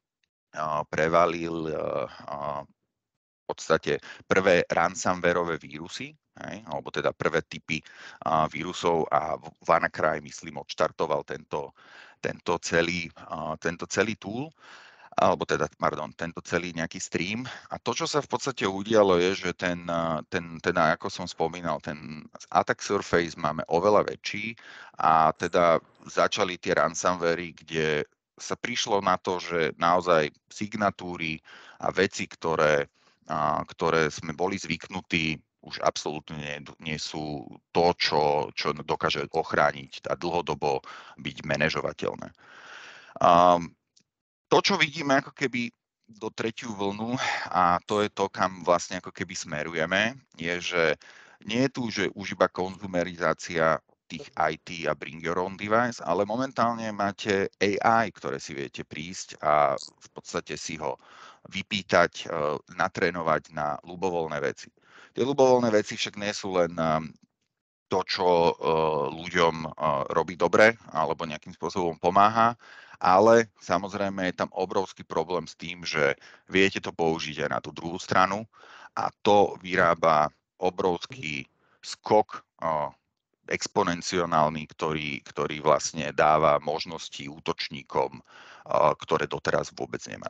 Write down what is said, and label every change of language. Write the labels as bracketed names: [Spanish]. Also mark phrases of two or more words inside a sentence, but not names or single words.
[Slovak] v podstate prvé ransomwareové vírusy, alebo teda prvé typy vírusov a WannaCry, myslím, odštartoval tento celý tool, alebo teda, pardon, tento celý nejaký stream. A to, čo sa v podstate udialo, je, že teda, ako som spomínal, ten [English] attack surface [Slovak] máme oveľa väčší a teda začali tie ransomwary, kde sa prišlo na to, že naozaj signatúry a veci, ktoré sme boli zvyknutí, už absolútne nie sú to, čo dokáže ochrániť a dlhodobo byť manažovateľné. To, čo vidíme ako keby do tretiu vlnu, a to je to, kam vlastne ako keby smerujeme, je, že nie je tu že už iba konzumerizácia tých IT a [English] bring your own device, [Slovak] ale momentálne máte AI, ktoré si viete prísť a v podstate si ho vypýtať, natrénovať na ľubovoľné veci. Tie ľubovoľné veci však nie sú len to, čo ľuďom robí dobre alebo nejakým spôsobom pomáha, ale samozrejme je tam obrovský problém s tým, že viete to použiť aj na tú druhú stranu a to vyrába obrovský skok exponenciálny, ktorý vlastne dáva možnosti útočníkom, ktoré doteraz vôbec nemali.